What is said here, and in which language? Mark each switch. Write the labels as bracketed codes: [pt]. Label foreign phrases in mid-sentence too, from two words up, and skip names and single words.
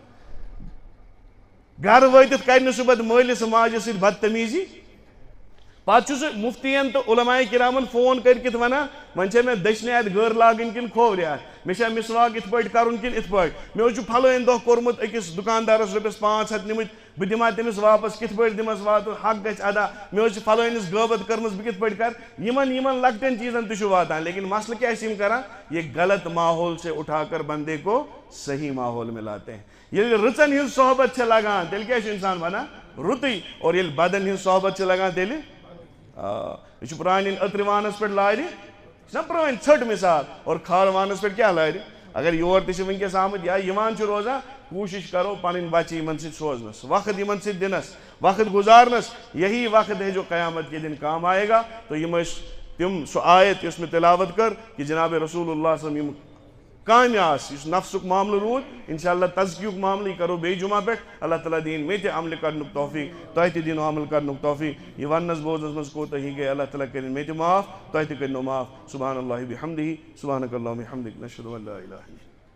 [ks] گرٕ وٲتِتھ کرِ نہٕ سُہ پتہٕ مٲلِس ماجہِ سۭتۍ بدتمیٖزی، پتہٕ چھُ سُہ مُفتِین تہٕ علماء کرامن فون کٔرِتھ ونان وۄنۍ چھےٚ مےٚ دٔچھنہِ اَتھِ گٔر لاگٕنۍ کِنہٕ کھوورِ اَتھِ، مےٚ چھا مسواک یِتھ پٲٹھۍ کرُن کِنہٕ یِتھ پٲٹھۍ، مےٚ اوس چھُ پھلٲنۍ دۄہ کوٚرمُت أکِس دُکاندارس رۄپیس 500 نِمٕتۍ، بہٕ دِما تٔمِس واپس کِتھ پٲٹھۍ دِمس واتُن، حق گژھِ ادا، مےٚ اوس چھِ پھلٲنِس غٲبت کٔرمٕژ بہٕ کِتھ پٲٹھۍ کرٕ، یِمن لۄکٹٮ۪ن چیٖزن تہِ چھُ واتان، لیکن مسلہٕ کیٛاہ چھِ یِم کران؟ [ur] یہ غلط ماحول سے اٹھا کر بندے کو صحیح ماحول میں لاتے ہیں۔ [ks] ییٚلہِ رٕژن ہٕنٛز صحبت چھےٚ لگان تیٚلہِ کیٛاہ چھُ انسان بنان؟ رُتُے، اور ییٚلہِ بدن ہٕنٛز صحبت چھےٚ لگان تیٚلہِ یہ چھُ پرٛانٮ۪ن أترِوانس پٮ۪ٹھ لارِ، چھِ نا پرٛٲنۍ ژھٔٹ مثال، اور کھالوانس پٮ۪ٹھ کیٛاہ لارِ؟ اگر یور تہِ چھِ وٕنکٮ۪س آمٕتۍ یا یِوان چھِ روزان، کوٗشش کرو پنٕنۍ بچہِ یِمن سۭتۍ سوزنس، وقت یِمن سۭتۍ دِنس، وقت گزارنس، [ur] یہی وقت ہے جو قیامت کے دن کام آئے گا۔ [ks] تو یِم ٲسۍ تِم سُہ آیت یۄس مےٚ تلاوت کٔر کہ جناب رسول اللہ [ar] صلی اللہ علیہ وسلم [ks] یِم کامہِ آسہٕ، یُس نفسُک معاملہٕ روٗد، انشاءاللہ تزکیُک معاملہٕ یہِ کرو بیٚیہِ جمعہ پٮ۪ٹھ، اللہ تعالیٰ دِیِن مےٚ تہِ عملہِ کرنُک توفیٖق، تۄہہِ تہِ دِنو عمل کرنُک توفیٖق، یہِ وننس بوزنس منٛز کوتاہی گٔے اللہ تعالیٰ کٔرِنۍ مےٚ تہِ معاف، تۄہہِ تہِ کٔرۍنو معاف، [ar] سبحان اللہ بحمدہ، سبحانک اللہم وبحمدک، نشہدُ ان لا الہ الا انت۔